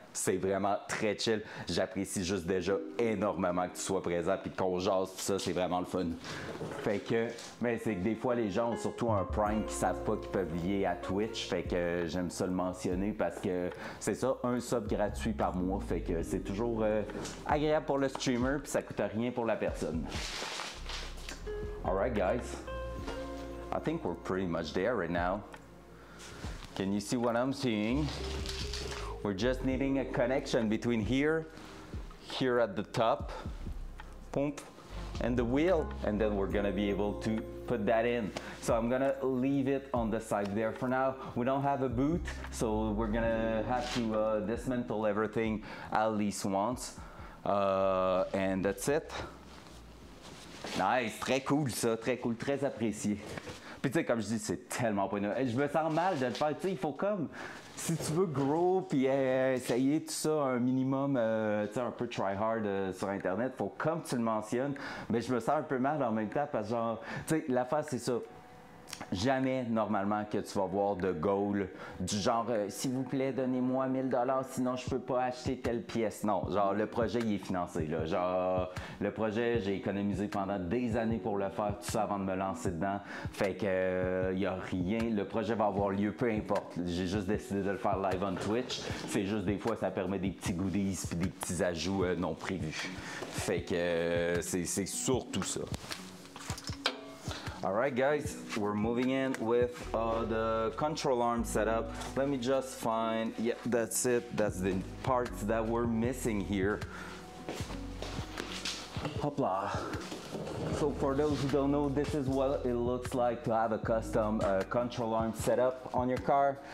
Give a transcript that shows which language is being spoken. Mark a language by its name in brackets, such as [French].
[French] C'est vraiment très chill. J'apprécie juste déjà énormément que tu sois présent puis qu'on jase tout ça, c'est vraiment le fun. Fait que, mais c'est que des fois les gens ont surtout un Prime qui savent pas qu'ils peuvent lier à Twitch. Fait que j'aime ça le mentionner parce que c'est ça, un sub gratuit par mois. Fait que c'est toujours agréable pour le streamer puis ça coûte rien pour la personne. [English] Alright guys, I think we're pretty much there right now. Can you see what I'm seeing? We're just needing a connection between here at the top, pump, and the wheel, and then we're gonna be able to put that in. So I'm gonna leave it on the side there for now. We don't have a boot, so we're gonna have to dismantle everything at least once. And that's it. [French] Nice, très cool ça, très cool, très apprécié. Puis tu sais, comme je dis, c'est tellement pas innovant. Je me sens mal de le faire, tu sais, il faut comme... Si tu veux grow puis essayer tout ça un minimum, tu sais, un peu try hard sur Internet, faut comme tu le mentionnes, mais je me sens un peu mal en même temps parce que genre, tu sais, l'affaire c'est ça. Jamais normalement que tu vas voir de goal du genre s'il vous plaît donnez-moi 1000$ sinon je peux pas acheter telle pièce. Non, genre le projet il est financé là. Genre le projet j'ai économisé pendant des années pour le faire tout ça avant de me lancer dedans. Fait que y a rien, le projet va avoir lieu peu importe. J'ai juste décidé de le faire [English] live on Twitch. [French] C'est juste des fois ça permet des petits goodies puis des petits ajouts non prévus. Fait que c'est surtout ça. [English] Alright guys, we're moving in with the control arm setup. Let me just find, yeah, that's it. That's the parts that we're missing here. Hopla. So for those who don't know, this is what it looks like to have a custom control arm setup on your car.